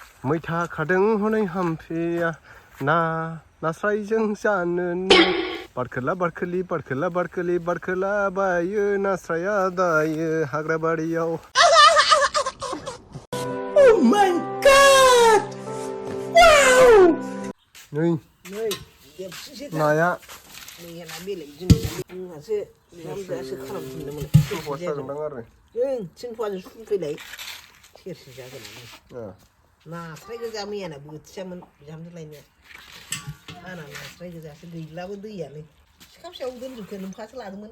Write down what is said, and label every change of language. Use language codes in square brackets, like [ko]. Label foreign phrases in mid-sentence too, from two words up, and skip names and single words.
[brx] मैथा खादों हनै हाम्फेया नास्रायजों जानोनो बारखोला बारखोलि बारखोला बारखोलि बारखोला बायो नास्राया दायो हाग्रा बारियाव [en] Oh my god! Wow! [brx] नै नाया नास्राय गोजा मैयाना बोथियामोन बिहामजो लायनाया आंना नास्राय गोजासो गैलाबो दैयानो सिखा फिसायाव दोनजोबखो नोमफासो लादोंमोन